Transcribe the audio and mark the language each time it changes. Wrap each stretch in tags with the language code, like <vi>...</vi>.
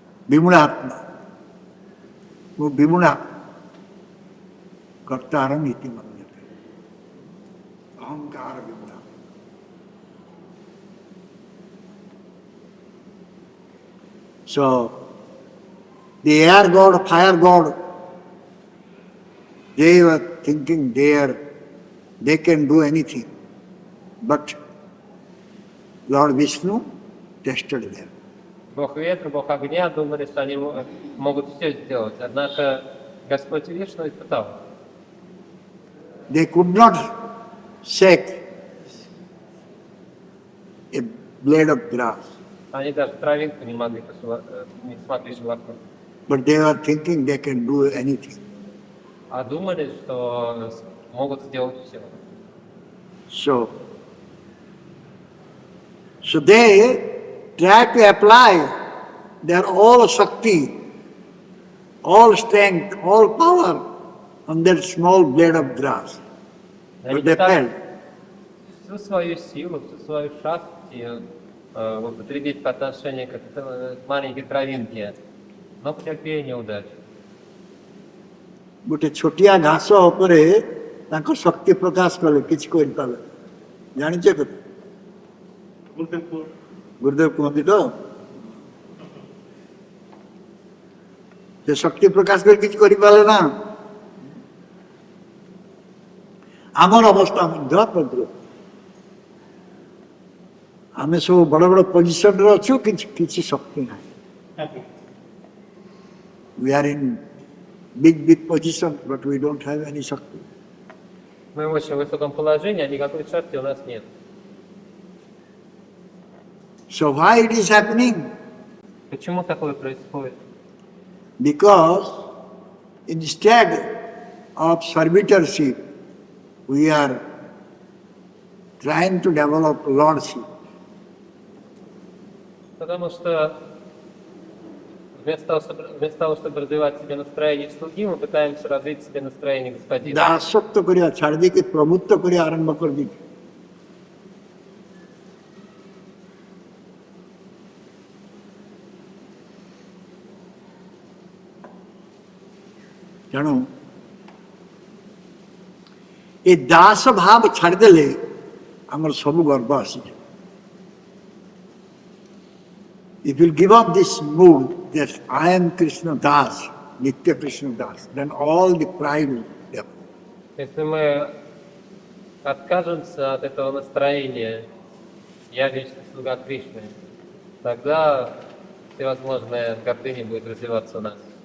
<sa>विमूढ़ात्मा, वो विमूढ़ा कर्तारम इति मन्यते, अहंकार विमूढ़ा.</sa> <en>So the air god, fire god, they were thinking they can do anything, but Lord Vishnu tested them.</en> <ru>Бог ветра, Бог огня думали, что они могут все сделать. Однако Господь Вишну испытал.</ru> <en>They could not shake a blade of grass,</en> <ru>Они даже травинку не смогли шелохнуть.</ru> <en>but they were thinking they can do anything.</en> <ru>А думали, что могут сделать все.</ru> <en>So they try to apply their all Shakti, all strength, all power on that small blade of grass. But they failed.</en> <ru>Всю свою силу, всю свою шахти употребить по отношению к этой маленькой травинке, но потерпели неудачу.</ru> <or>ଗୋଟେ ଛୋଟିଆ ଘାସ ଉପରେ ତାଙ୍କ ଶକ୍ତି ପ୍ରକାଶ କଲେ, କିଛି କରିପାରିଲେ. ଜାଣିଛ କଥା? ଗୁରୁଦେବ କୁହନ୍ତି ତ, ସେ ଶକ୍ତି ପ୍ରକାଶ କରି କିଛି କରିପାରିଲେ ନା. ଆମର ଅବସ୍ଥା ମଧ୍ୟ ପ୍ରଭୁ, ଆମେ ସବୁ ବଡ଼ ବଡ଼ ପୋଜିସନରେ ଅଛୁ, କିଛି ଶକ୍ତି ନାହିଁ.</or> <en>We are in big position, but we don't have any shakti.</en> <ru>Мы в очень высоком положении, а никакой шахти у нас нет.</ru> <en>So why it is happening?</en> <ru>Почему такое происходит?</ru> <en>Because instead of servitorship, we are trying to develop lordship.</en> <ru>Потому что вместо того, чтобы развивать себе настроение слуги, мы пытаемся развить себе настроение господина.</ru> <or>ଦାସତ୍ୱ କରିବା ଛାଡ଼ି ଦେଇକି ପ୍ରଭୁତ୍ୱ କରିବା ଆରମ୍ଭ କରିଦେଇଛୁ. ତେଣୁ ଏ ଦାସ ଭାବ ଛାଡ଼ିଦେଲେ ଆମର ସବୁ ଗର୍ବ ଆସିଯିବ.</or> <en>If you give up this mood that I am Krishna Das, Nitya Krishna Das, then all the pride will develop.</en> <ru>Если мы откажемся от этого настроения, я вечный слуга Кришны, тогда всевозможная гордыня будет развиваться у нас.</ru>